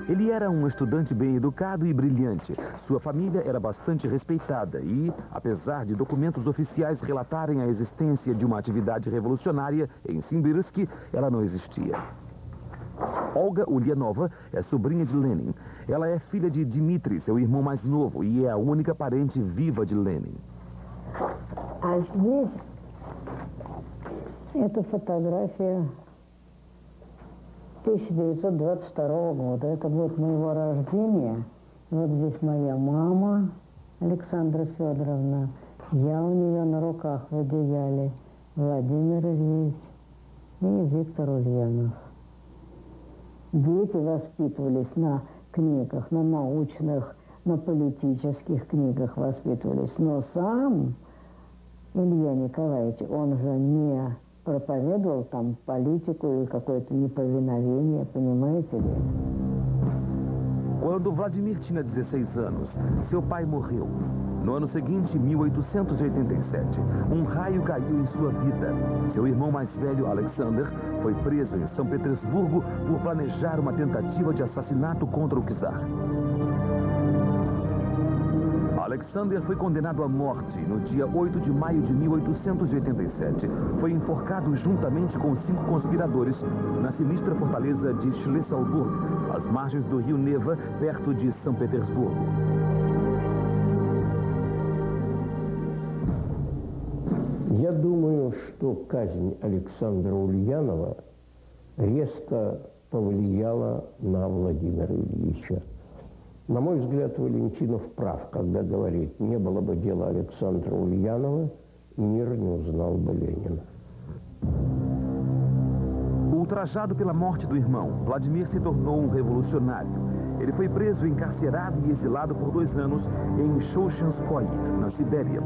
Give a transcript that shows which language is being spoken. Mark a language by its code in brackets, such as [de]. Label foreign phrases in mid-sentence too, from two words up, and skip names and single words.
[pt] Ele era um estudante bem educado e brilhante. Sua família era bastante respeitada e, apesar de documentos oficiais relatarem a existência de uma atividade revolucionária em Simbirsk, ela não existia. Olga Ulyanova é sobrinha de Lenin. Ela é filha de Dmitri, seu irmão mais novo, e é a única parente viva de Lenin. [ru] А здесь это фотография 1922 года. Это год моего рождения. Вот здесь моя мама, Александра Федоровна. Я у нее на руках в одеяле. Владимир Ильич и Виктор Ульянов. Дети воспитывались на книгах, на научных, на политических книгах воспитывались. Но сам Илья Николаевич, он же не проповедовал там политику и какое-то neповиновение, понимаете ли? [pt] Quando Vladimir tinha 16 anos, seu pai morreu. No ano seguinte, 1887, um raio caiu em sua vida. Seu irmão mais velho, Alexander, foi preso em São Petersburgo por planejar uma tentativa de assassinato contra o czar. Alexander foi condenado à morte no dia 8 de maio de 1887. Foi enforcado juntamente com 5 conspiradores na sinistra fortaleza de Schleselburg, às margens do rio Neva, perto de São Petersburgo. [ru] Я думаю, что казнь Александра Ульянова резко повлияла на Владимира Ильича. На мой взгляд, Валентинов прав, когда говорит, не было бы дела Александра Ульянова, мир не узнал бы Ленина. [pt] Ultrajado pela morte do irmão, Vladimir se tornou um revolucionário. Ele foi preso, encarcerado e exilado por 2 anos em Shoshenskoye, na Sibéria.